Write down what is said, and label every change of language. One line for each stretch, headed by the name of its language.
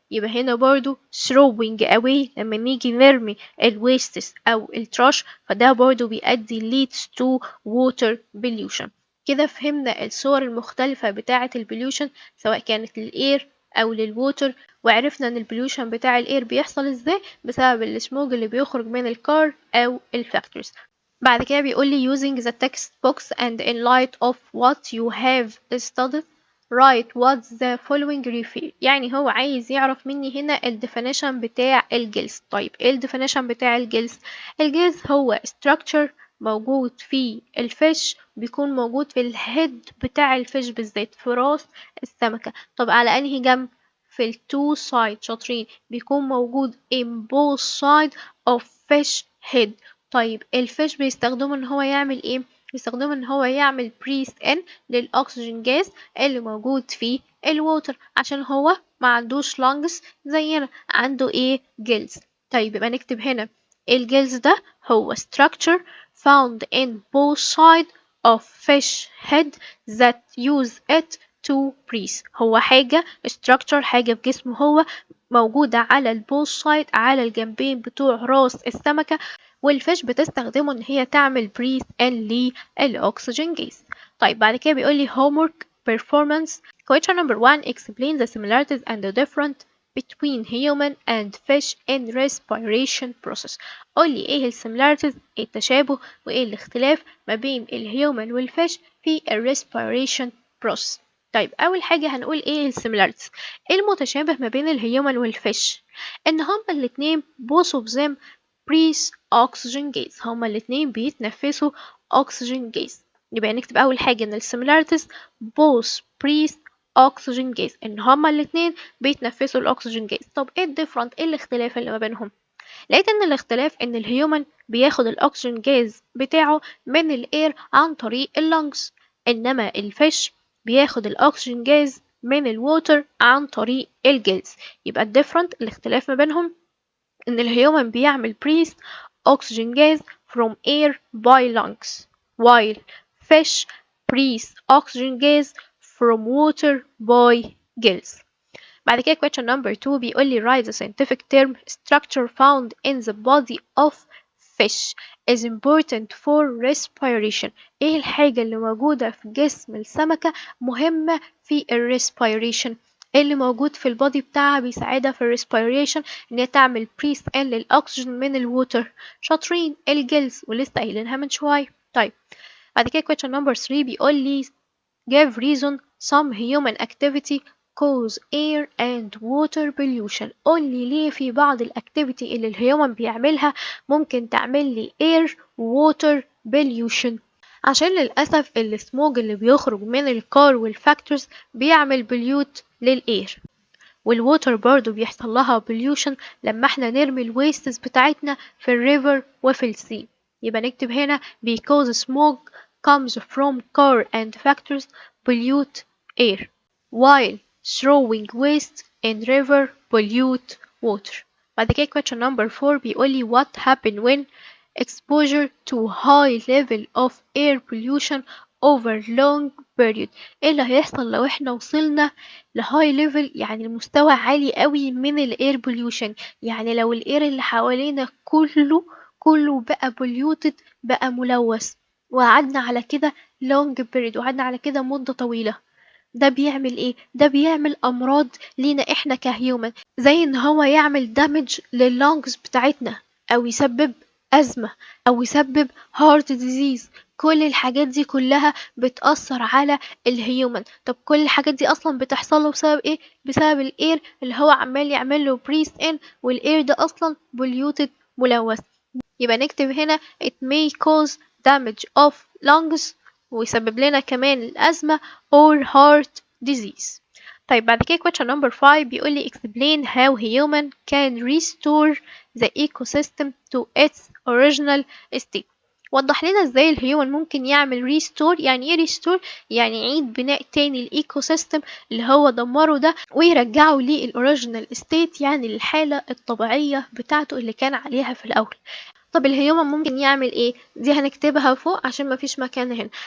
Arabic: يبقى هنا برضو throwing away لما نيجي نرمي الويستس او التراش فده برضو بيؤدي
English: leads to water pollution.
Arabic: كده فهمنا الصور المختلفة بتاعة البوليوشن سواء كانت للإير أو للووتر، وعرفنا إن البوليوشن بتاع الإير بيحصل إزاي بسبب السموج اللي بيخرج من الكار أو الفاكتوريز. بعد كده بيقولي
English: using the text box and in light of what you have studied write what the following refer.
Arabic: يعني هو عايز يعرف مني هنا ال definition بتاع الجلس. طيب ايه ال definition بتاع الجلس؟ الجلس هو structure موجود في الفيش، بيكون موجود في الهيد بتاع الفيش بالذات، في راس السمكة. طب على انهي جنب؟ في التو سايد. شاطرين. بيكون موجود
English: in both side of fish head.
Arabic: طيب الفيش بيستخدمه ان هو يعمل ايه؟ بيستخدمه ان هو يعمل بريس ان للاكسجين جاز اللي موجود في الووتر، عشان هو ما عندوش لانجز زينا، عنده ايه؟ جلز. طيب يبقى نكتب هنا الجلز ده هو
English: structure found in both sides of fish head that use it to breathe.
Arabic: هو حاجة structure، حاجة في جسمه هو موجودة على البوث سايد، على الجنبين بتوع راس السمكة، والفيش بتستخدمه ان هي تعمل breathe in للأكسجين جاز. طيب بعد كده بيقول لي
English: homework performance question number 1 explain the similarities and the difference between human and fish in respiration process.
Arabic: قول لي ايه السيميلاريتيز، ايه التشابه وايه الاختلاف ما بين الهيومن والفيش في الريسبيريشن process. طيب اول حاجه هنقول ايه السيميلاريتيز. ايه المتشابه ما بين الهيومن والفيش؟ ان هما الاتنين
English: both of them breathe oxygen gas،
Arabic: هما الاتنين بيتنفسوا oxygen gas. يبقى نكتب اول حاجه ان السيميلاريتيز
English: both breathe oxygen gas،
Arabic: ان هما الاتنين بيتنفسوا الاكسجين جاز. طب ايه الديفرنت، ايه الاختلاف اللي ما بينهم؟ لقيت ان الاختلاف ان الهيومن بياخد الاكسجين جاز بتاعه من الاير عن طريق اللنجز، انما الفيش بياخد الاكسجين جاز من الووتر عن طريق الجلز. يبقى الديفرنت الاختلاف ما بينهم ان الهيومن بيعمل
English: breathe oxygen gas from air by lungs while fish breathe oxygen gas from water by gills.
Arabic: بعد كده
English: question number 2
Arabic: بيقول لي
English: write the scientific term structure found in the body of fish is important for respiration.
Arabic: ايه الحاجة اللي موجودة في جسم السمكة مهمة في ال respiration؟ اللي موجود في البادي بتاعها بيساعدها في الريسبيريشن ان هي تعمل بريث ان للاكسجين من الووتر. شاطرين الجلز ولسه قايلينها من شويه. طيب بعد كده
English: question number 3
Arabic: بيقول لي
English: give reason some human activity cause air and water pollution.
Arabic: قول لي ليه في بعض الاكتيفيتي اللي الهيومن بيعملها ممكن تعمل لي air water pollution. عشان للأسف السموج اللي بيخرج من الكار والفاكتورز بيعمل بليوت للإير، والووتر برضو بيحصل لها pollution لما احنا نرمي الويستس بتاعتنا في الريفر وفي السي. يبقى نكتب هنا
English: because smoke comes from car and factories pollute air while throwing waste in river pollute water.
Arabic: بعد كده
English: question number 4
Arabic: بيقول لي
English: what happen when exposure to high level of air pollution over long period.
Arabic: ايه اللي هيحصل لو احنا وصلنا لهاي ليفل، يعني لمستوى عالي قوي من الاير بوليوشن، يعني لو الاير اللي حوالينا كله بقى بوليوتد، بقى ملوث، وقعدنا على كده long period، وقعدنا على كده مدة طويلة. ده بيعمل ايه؟ ده بيعمل امراض لينا احنا كهيومن، زي ان هو يعمل دامج لللونجز بتاعتنا، او يسبب ازمة، او يسبب هارت ديزيز. كل الحاجات دي كلها بتأثر على الهيومن. طب كل الحاجات دي اصلا بتحصل له بسبب ايه؟ بسبب الاير اللي هو عمال يعمل له بريث ان، والاير ده اصلا بوليوتد، ملوث. يبقى نكتب هنا
English: it may cause damage of lungs،
Arabic: ويسبب لنا كمان الأزمة
English: or heart disease.
Arabic: طيب بعد كده
English: question number 5
Arabic: بيقول لي
English: explain how human can restore the ecosystem to its original state.
Arabic: وضح لنا ازاي الهيومن ممكن يعمل ريستور. يعني ايه ريستور؟ يعني يعيد بناء تاني الايكو سيستم اللي هو دمره ده، ويرجعه للاوريجينال ستيت، يعني للحالة الطبيعية بتاعته اللي كان عليها في الاول. طب الهيومن ممكن يعمل ايه؟ دي هنكتبها فوق عشان مفيش مكان هنا.